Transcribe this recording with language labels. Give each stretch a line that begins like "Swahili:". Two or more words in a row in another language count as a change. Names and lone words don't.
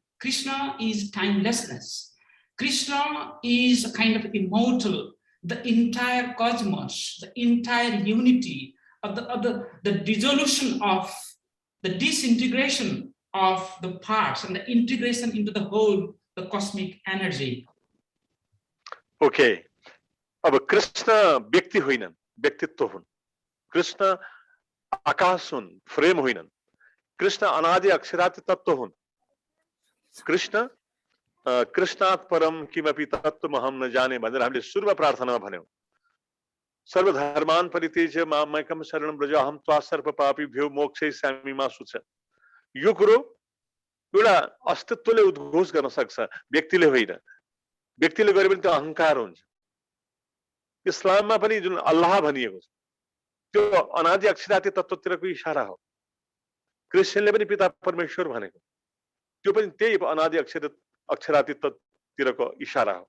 English: Krishna is timelessness. Krishna is a kind of immortal, the entire cosmos, the entire unity of the dissolution of the disintegration of the parts and the integration into the whole, the cosmic energy. Okay.
Nepali: अब कृष्ण व्यक्ति होइनन्, व्यक्तित्व हुन्। कृष्ण आकाश हुन्, फ्रेम होइनन्। कृष्ण अनादि अक्षरादि तत्त्व हुन्। कृष्ण
Sanskrit: कृष्णात् परम किमपि तत्त्वमहं न जाने
Nepali: भनेर हामीले सुरुमा प्रार्थनामा भन्यौं।
Sanskrit: सर्वधर्मान् परित्यज्य मामेकं शरणं व्रज अहं त्वा सर्व पापीभ्यो मोक्षयिष्यामि मा शुच।
Nepali: यो कुरो एउटा अस्तित्वले उद्घोष गर्न सक्छ, व्यक्तिले होइन। व्यक्तिले गरे पनि त्यो अहंकार हुन्छ। इस्लाममा पनि जुन अल्लाह भनिएको छ त्यो अनादि अक्षरादि तत्त्वतिरको इशारा हो। क्रिश्चियनले पनि पिता परमेश्वर भनेको त्यो पनि त्यही अनादि अक्षरादि तत्त्वतिरको इशारा हो।